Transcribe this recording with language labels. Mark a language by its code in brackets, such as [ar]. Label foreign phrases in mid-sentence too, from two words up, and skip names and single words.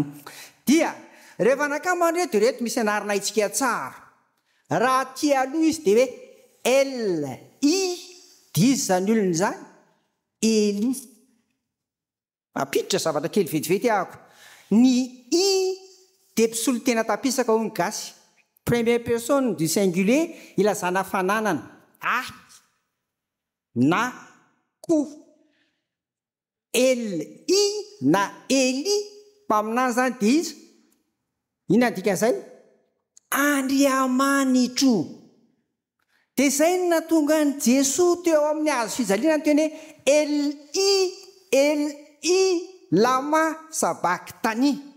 [mg] Dia rehefa nakambana reto dia reto misy anarana itsika tsara. Raha ty aloha izy dia hoe L-I dizy zany olony zany Eli. Apiditra zavatra kely vetivety ahako. Ny I de mpisolo tena tapisaka ho ny gasy. [fr] Première personne du singulier ilazana fananana. [mg] Na ko. L-I na Eli mpaminany zany de izy. Inona dikan'izay? Andriamanitro. De zay no natonga ny Jesosy teo amin'ny hazo fijaliana teny hoe [arc] Eli lama sabakitany.